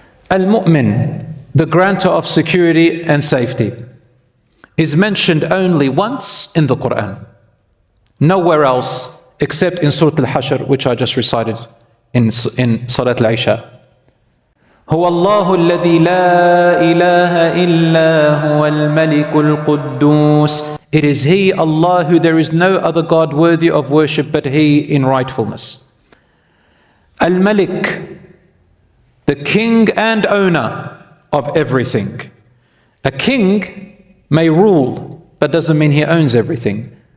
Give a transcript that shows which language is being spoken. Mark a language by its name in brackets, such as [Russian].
[English] Al-Mu'min, the granter of security and safety, is mentioned only once in the Qur'an. Nowhere else except in Surah Al-Hashr, which I just recited in Salat Al-Isha. [Arabic] هو الله الذي لا إله إلا هو الملك القدوس. [English] It is He, Allah, who there is no other God worthy of worship but He in rightfulness. Al-Malik, the king and owner of everything. A king may rule, but doesn't mean he owns everything.